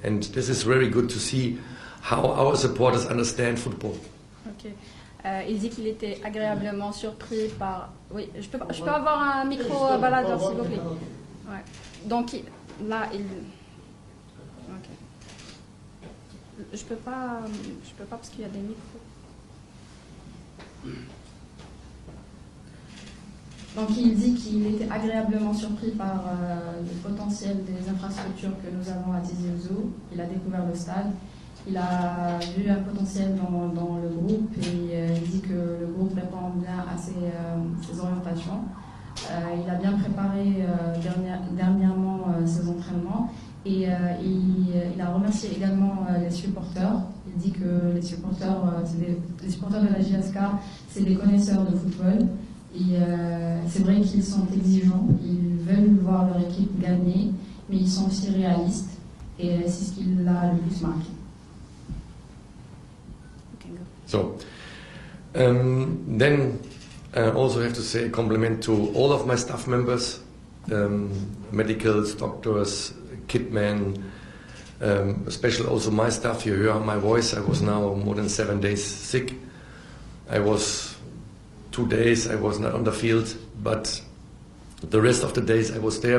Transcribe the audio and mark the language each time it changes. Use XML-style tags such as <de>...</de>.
<en>And this is very good to see how our supporters understand football. Okay.</en> <fr>Il dit qu'il était agréablement surpris par... Oui, je peux avoir un micro baladeur, s'il vous plaît. Ouais. Donc là, il... Ok. Je peux pas parce qu'il y a des micros. Donc il dit qu'il était agréablement surpris par le potentiel des infrastructures que nous avons à Tizi Ouzou. Il a découvert le stade. Il a vu un potentiel dans le groupe et il dit que le groupe répond bien à ses orientations. Il a bien préparé dernièrement ses entraînements et il a remercié également les supporters. Il dit que les supporters de la JSK, c'est des connaisseurs de football. Et c'est vrai qu'ils sont exigeants, ils veulent voir leur équipe gagner, mais ils sont aussi réalistes et c'est ce qui l'a le plus marqué.</fr> <en>So, then I also have to say a compliment to all of my staff members, medicals, doctors, kitmen, especially also my staff. You hear my voice. I was now more than 7 days sick. I was 2 days, I was not on the field, but the rest of the days I was there.</en>